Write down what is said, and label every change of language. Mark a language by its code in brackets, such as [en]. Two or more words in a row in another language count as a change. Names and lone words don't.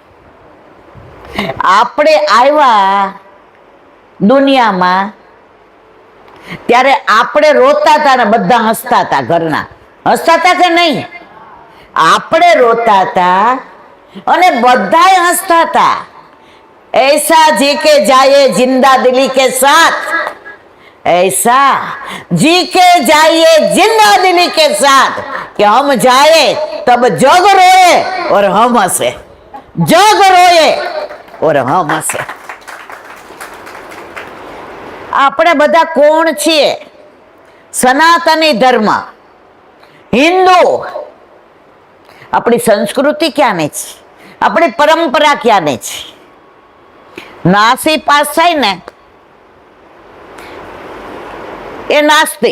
[gu] આપણે આવ્યા દુનિયામાં ત્યારે આપણે રોતા હતા ને બધા હસતા હતા. ઘરના હસતા હતા કે નહીં? આપણે રોતા હતા અને બધાય હસતા હતા. [hi] ऐसा जी के जाए जिंदा दिली के साथ, ऐसा जी के जाइए जिंदा दिली के साथ कि हम जाए तब जग रोए और हम हंसे. जग रोए और हम हंसे. [gu] આપણે બધા કોણ છીએ? સનાતની ધર્મ, હિન્દુ. આપણી સંસ્કૃતિ ક્યાંની છે? આપણી પરંપરા ક્યાંની છે? નાસી પાસ થાય ને એ નાસ્તિક.